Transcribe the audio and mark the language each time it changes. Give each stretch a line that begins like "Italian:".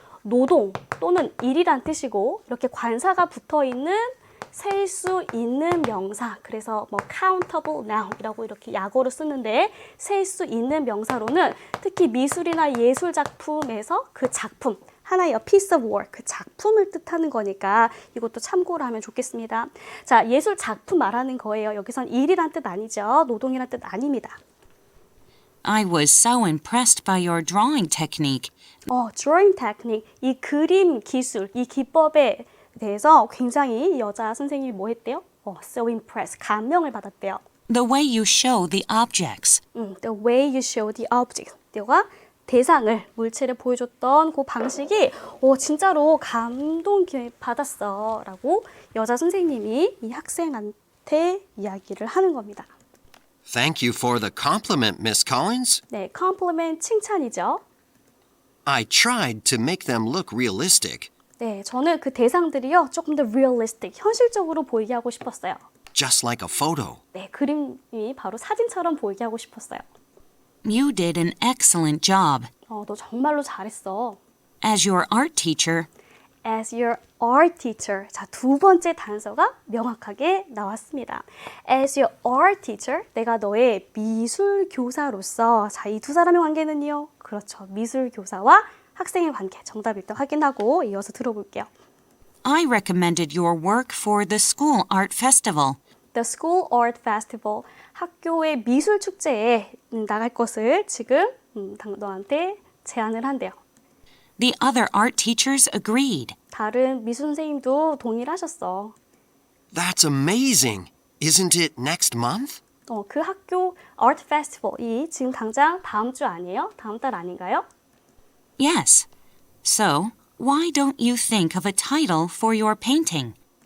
Korean: 노동 또는 일이란 뜻이고 이렇게 관사가 붙어 있는 셀 수 있는 명사, 그래서 뭐 countable noun이라고 이렇게 약어로 쓰는데 셀 수 있는 명사로는 특히 미술이나 예술 작품에서 그 작품, 하나의
English: piece of work,
Korean: 그 작품을 뜻하는 거니까 이것도 참고를 하면 좋겠습니다. 자, 예술 작품 말하는 거예요. 여기선 일이란 뜻 아니죠. 노동이란 뜻 아닙니다.
English: I was so impressed by your drawing technique.
Korean: drawing technique, 이 그림 기술, 이 기법에 대해서 굉장히 여자 선생님이 뭐 했대요?
English: So impressed,
Korean: 감명을 받았대요.
English: The way you show the objects. The way you show the object.
Korean: 너가 대상을, 물체를 보여줬던 그 방식이 진짜로 감동 받았어 라고 여자 선생님이 이 학생한테 이야기를 하는 겁니다.
English: Thank you for the compliment, Miss Collins.
Korean: 네, compliment 칭찬이죠.
English: I tried to make them look realistic,
Korean: 네, 저는 그 대상들이요 조금 더 realistic, 현실적으로 보이게 하고 싶었어요.
English: just like a photo.
Korean: 네, 그림이 바로 사진처럼 보이게 하고 싶었어요.
English: You did an excellent job.
Korean: 너 정말로 잘했어.
English: As your art teacher, As your art teacher.
Korean: 자, 두 번째 단서가 명확하게 나왔습니다.
English: As your art teacher.
Korean: 내가 너의 미술 교사로서. 자, 이 두 사람의 관계는요. 그렇죠. 미술 교사와 학생의 관계. 정답 일단 확인하고 이어서 들어볼게요.
English: I recommended your work for the school art festival. The School Art Festival.
Korean: 학교의 미술 축제에 나갈 것을 지금 너한테 제안을 한대요.
English: The other art teachers agreed.
Korean: 다른 미술 선생님도 동의를 하셨어.
English: That's amazing. Isn't it next month?
Korean: 그 학교 Art Festival이 지금 당장 다음 주 아니에요? 다음 달 아닌가요?
English: Yes. So, why don't you think of a title for your painting?